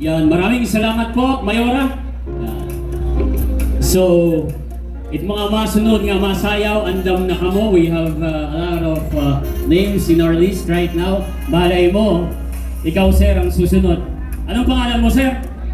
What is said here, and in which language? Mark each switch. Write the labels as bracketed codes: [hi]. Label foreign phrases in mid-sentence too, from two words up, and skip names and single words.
[tl] Maraming salamat po, Mayora. [war] So, it mga masunod nga masayaw, andam na kamo. [en] We have a lot of names in our list right now. [tl] Malay mo, ikaw sir ang susunod. Anong pangalan mo sir?